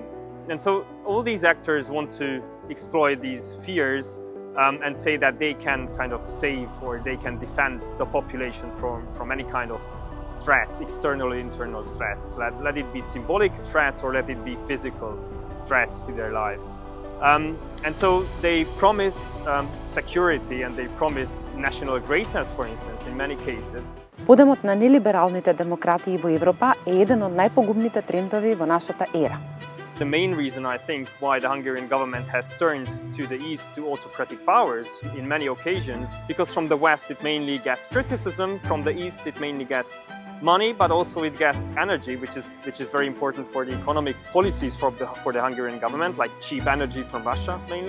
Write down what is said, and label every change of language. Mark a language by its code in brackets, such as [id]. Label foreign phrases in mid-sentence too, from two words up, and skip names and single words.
[en] And so all these actors want to exploit these fears and say that they can kind of save or they can defend the population from any kind of threats, external or internal threats. Let it be symbolic threats or let it be physical threats to their lives. And so they promise security and they promise national greatness, for instance, in many cases. [mk] Подемот на нелибералните демократии во Европа е еден од најпогубните трендови во нашата ера. [en] The main reason, I think, why the Hungarian government has turned to the east to autocratic powers in many occasions, because from the west it mainly gets criticism, from the east it mainly gets money, but also it gets energy, which is very important for the economic policies for the Hungarian government, like cheap energy from Russia mainly.